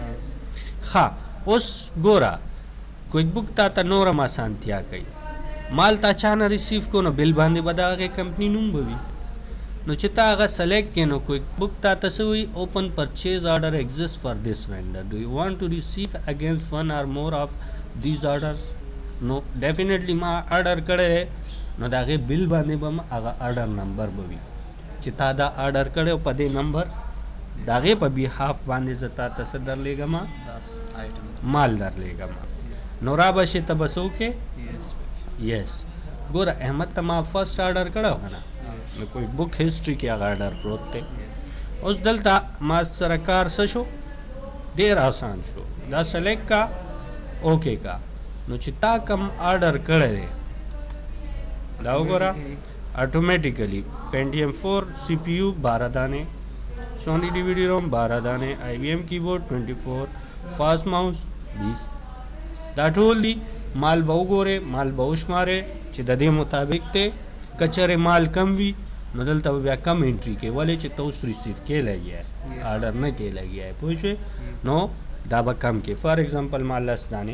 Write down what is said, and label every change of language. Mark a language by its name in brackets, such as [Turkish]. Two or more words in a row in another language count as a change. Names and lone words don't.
[Pashto] ښه اوس ګوره کویک بک تا ته نور هم اسانتیا کوي مال تا چا نه ریسیو کو نو بل باندې به د هغې کمپني نوم به وي نو چې تا هغه سلیکټ کړې نو کویک بک تا ته څه وایي [English] Open purchase order exist for this vendor do you want to receive against 1 or more of these orders. [Pashto] نو ډیفینیټلی ما آرډر کړی دی نو د هغې بل باندې به هغه [English] order number [Pashto] به وي چې تا دا آرډر کړی په دې نمبر د هغې په بیهاف باندې زه تا ته څه درلیږم مال درلیږم نو را به شي ته به څه وکړې یس. ګوره احمد ته ما [English] first order [Pashto] کړی و که نه نو کوئی بک هسټري کې هغه آرډر پروت دی. اوس دلته ما سره کار څه شو ډېر آسان شو دا سلیکټ کا اوکې کا نو چې تا کم آرډر کړی دی دا وګوره اټومیټیکلی [English] Pentium 4 CPU [Pashto] 12 دانې [English] Sony DVD ROM [Pashto] 12 دانې [English] IBM keyboard [Pashto] 24 [English] fast mouse [Pashto] 20 دا ټول دي. مال به وګورې مال به وشمارې چې د دې مطابق دی که چېرې مال کم وي نو دلته به بیا کم انټری کې ولې چې ته اوس ریسیو کې لګیا [English] Yes. [Pashto] آرډر نه کې لګیا پوه شوې [English] Yes. [Pashto] نو دا به کم کې [English] for example [Pashto] ما 10 دانې